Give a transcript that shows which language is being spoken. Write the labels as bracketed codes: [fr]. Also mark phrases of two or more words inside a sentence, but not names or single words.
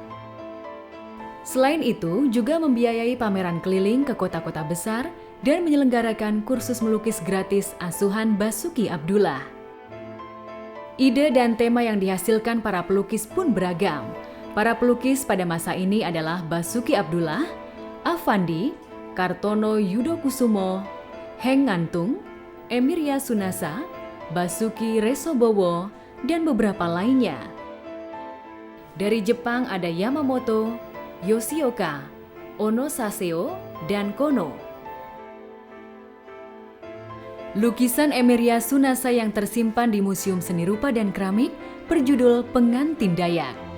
[id] Selain itu, juga membiayai pameran keliling ke kota-kota besar dan menyelenggarakan kursus melukis gratis asuhan Basuki Abdullah. Ide dan tema yang dihasilkan para pelukis pun beragam. Para pelukis pada masa ini adalah Basuki Abdullah, Affandi, Kartono Yudokusumo, Heng Ngantung, Emiria Sunasa, Basuki Resobowo, dan beberapa lainnya. Dari Jepang ada Yamamoto, Yoshioka, Ono Saseo, dan Kono. Lukisan Emiria Sunasa yang tersimpan di Museum Seni Rupa dan Keramik berjudul Pengantin Dayak.